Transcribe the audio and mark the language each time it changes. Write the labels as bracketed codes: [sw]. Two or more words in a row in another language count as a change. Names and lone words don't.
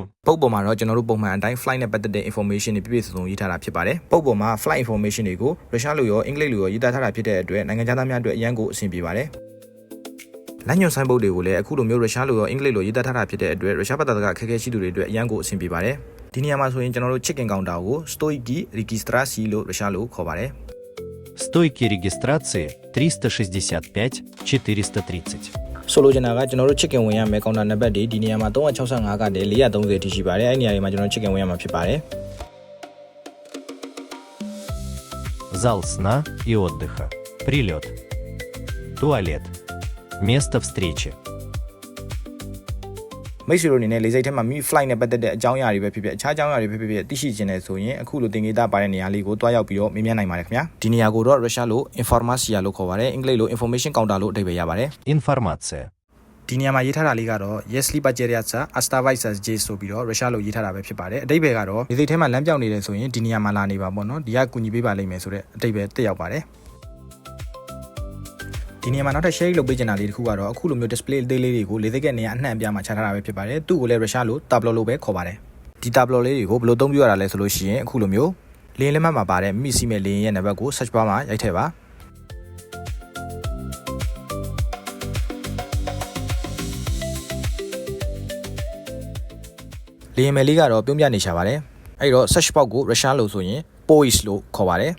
[my] ပုတ်ပေါ်မှာတော့ကျွန်တော်တို့ပုံမှန်အတိုင်း flight နဲ့ပတ်သက်တဲ့ information တွေပြည့်ပြည့်စုံစုံရေးထားတာဖြစ်ပါတယ်ပုတ်ပေါ်မှာ [en] flight information [my] တွေကိုရုရှားလိုရောအင်္ဂလိပ်လိုရောရေးသားထားတာဖြစ်တဲ့အတွက်နိုင်ငံခြားသားများအတွက်အရန်ကိုအဆင်ပြေပါတယ်လမ်းညွှန်ဆိုင်ပုတ်တွေကိုလည်းအခုလိုမျိုးရုရှားလိုရောအင်္ဂလိပ်လိုရေးသားထားတာဖြစ်တဲ့အတွက်ရုရှားဘာသာစကားအခက်အခဲရှိသူတွေအတွက်အရန်ကိုအဆင်ပြေပါတယ်ဒီနေရာမှာဆိုရင်ကျွန်တော်တို့ [en] check-in counter [my] ကို [ru] Стойки регистрации [my] လို့ရုရှားလိုခေါ်ပါတယ် [ru] Стойки регистрации 365 430. [my] ဆိုလိုချင်တာကကျွန်တော်တို့ check-in ဝင်ရမယ် counter နံပါတ်တွေဒီနေရာမှာ365ကနေ430အထိရှိပါတယ်အဲ့ဒီနေရာတွေမှာကျွန်တော် check-in ဝင်ရမှာဖြစ်ပါတယ် [ru] Зал сна и отдыха. Прилет. Туалет. Место встречи. [my] မိတ်ဆွေတို့အနေနဲ့လေဆိပ်ထဲမှာမိ flight နဲ့ပတ်သက်တဲ့အကြောင်းအရာတွေပဲဖြစ်ဖြစ်အခြားအကြောင်းအရာတွေပဲဖြစ်ဖြစ်သိရှိခြင်းနဲ့ဆိုရင်အခုလိုသင်္ကေတပါတဲ့နေရာလေးကိုတွားရောက်ပြီးတော့မေးမြန်းနိုင်ပါတယ်ခင်ဗျာဒီနေရာကိုတော့ရုရှားလို informaция လို့ခေါ်ပါတယ်အင်္ဂလိပ်လို [en] information counter [my] လို့အဓိပ္ပာယ်ရပါတယ် [ru] Информация. [my] ဒီနေရာမှာရေးထားတာလေးကတော့ [ru] Если потеряться оставайся здесь [my] ဆိုပြီးတော့ရုရှားလိုရေးထားတာပဲဖြစ်ပါတယ်အဓိပ္ပာယ်ကတော့လေဆိပ်ထဲမှာလမ်းပြောင်းနေတယ်ဆိုရင်ဒီနေရာမှာလာနေပါပေါ့နော်ဒီကကူညီပေးပါလိမ့်မယ်ဆိုတဲ့အဓိပ္ပာယ်တက်ရောက်ပါတယ် ဒီနေရာမှာနောက်ထပ် share လုပ်ပေးချင်တာလေးတစ်ခုကတော့အခုလိုမျိုး display အသေးလေးတွေကိုလေဆိပ်ကနေရာအနှံ့အပြားမှာချထားတာပဲဖြစ်ပါတယ်သူ့ကိုလည်းရုရှားလို tableau လို့ပဲခေါ်ပါတယ်ဒီ tableau လေးတွေကိုဘယ်လိုသုံးပြရတာလဲဆိုလို့ရှိရင်အခုလိုမျိုးလေယာဉ်လက်မှတ်မှာပါတဲ့မိစီမဲ့လေယာဉ်ရဲ့နံပါတ်ကို [en] search bar [my] မှာရိုက်ထည့်ပါလေယာဉ်မယ်လေးကတော့ပြုံးပြနေရှာပါတယ်အဲ့တော့ [en] search box [my] ကိုရုရှားလိုဆိုရင် poist လို့ခေါ်ပါတယ်